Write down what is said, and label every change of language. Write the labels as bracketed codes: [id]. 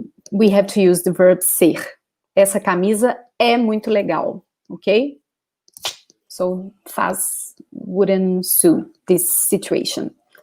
[en] We have to use the verb ser. [pt] Essa camisa é muito legal, okay? [en] So faz wouldn't suit this situation.